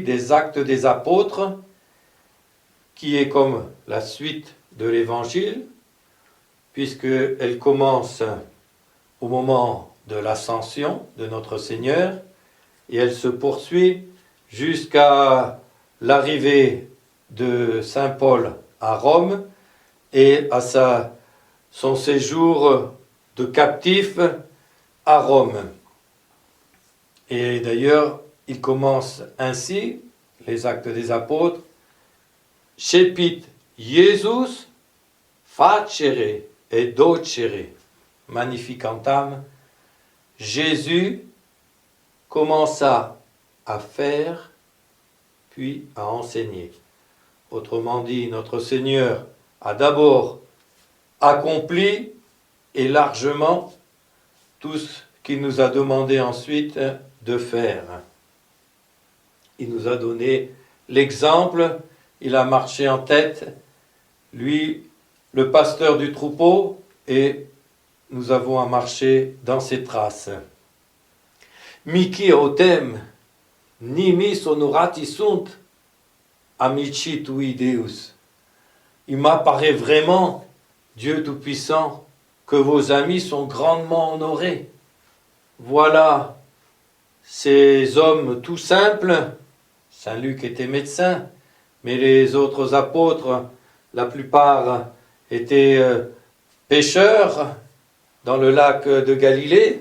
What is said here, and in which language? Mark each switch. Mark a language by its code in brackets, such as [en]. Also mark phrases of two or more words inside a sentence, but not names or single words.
[fr] des Actes des Apôtres, qui est comme la suite de l'Évangile, puisqu'elle commence au moment de l'ascension de notre Seigneur, et elle se poursuit jusqu'à l'arrivée de saint Paul à Rome et à son séjour de captif à Rome. Et d'ailleurs, il commence ainsi, les Actes des Apôtres, [la] Cepit Jesus facere et docere magnificantam. [fr] Jésus commença à faire, puis à enseigner. Autrement dit, notre Seigneur a d'abord accompli et largement tout ce qu'il nous a demandé ensuite de faire. Il nous a donné l'exemple, il a marché en tête, lui, le pasteur du troupeau, et nous avons à marcher dans ses traces. [la] Mici autem nimis honorati sunt amici tui Deus. [fr] Il m'apparaît vraiment, Dieu Tout-Puissant, que vos amis sont grandement honorés. Voilà ces hommes tout simples. Saint Luc était médecin, mais les autres apôtres, la plupart étaient pêcheurs dans le lac de Galilée.